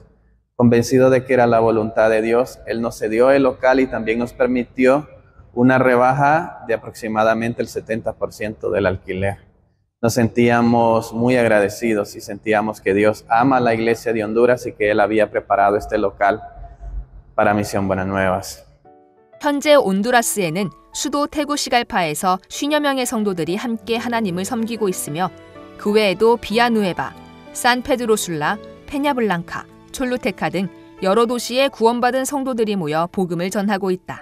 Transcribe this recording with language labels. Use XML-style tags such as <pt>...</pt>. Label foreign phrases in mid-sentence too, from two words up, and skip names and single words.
<es>Convencido de que era la voluntad de Dios, Él nos cedió el local y también nos permitió una rebaja de aproximadamente el 70% del alquiler. Nos sentíamos muy agradecidos y sentíamos que Dios ama a la iglesia de Honduras y que Él había preparado este local para Misión Buenas Nuevas.</es> <ko>현재 온두라스에는 수도 태구시갈파에서 50여 명의 성도들이 함께 하나님을 섬기고 있으며 그 외에도 비아누에바, 산페드로술라, 페냐블랑카, 촐루테카 등 여러 도시에 구원받은 성도들이 모여 복음을 전하고 있다.</ko>